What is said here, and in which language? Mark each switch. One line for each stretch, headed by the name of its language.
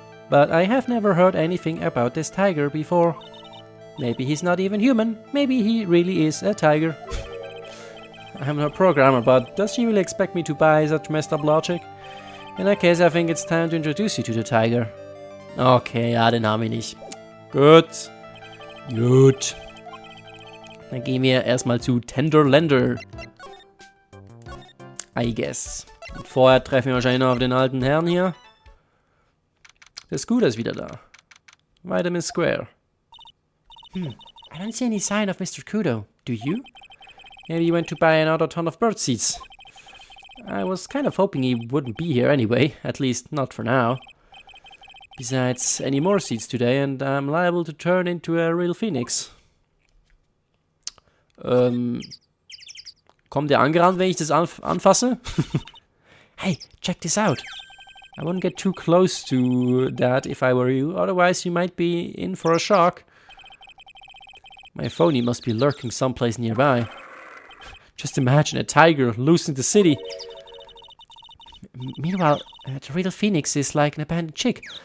English: But I have never heard anything about this tiger before. Maybe he's not even human. Maybe he really is a tiger. I'm no programmer, but does she really expect me to buy such messed up logic? In that case, I think it's time to introduce you to the tiger.
German: Okay, ja, den haben wir nicht. Gut. Gut. Dann gehen wir erstmal zu Tenderländer.
English: I guess.
German: Und vorher treffen wir wahrscheinlich noch auf den alten Herrn hier. Der Scooter ist wieder da.
English: Vitamin Square. I don't see any sign of Mr. Kudo. Do you? Maybe he went to buy another ton of bird seeds. I was kind of hoping he wouldn't be here anyway. At least not for now. Besides, any more seeds today and I'm liable to turn into a real phoenix.
German: Kommt der angerannt, wenn ich das anfasse?
English: Hey, check this out. I wouldn't get too close to that if I were you, otherwise you might be in for a shock. My phony must be lurking someplace nearby. Just imagine a tiger loose in the city. Meanwhile, the real phoenix is like an abandoned chick.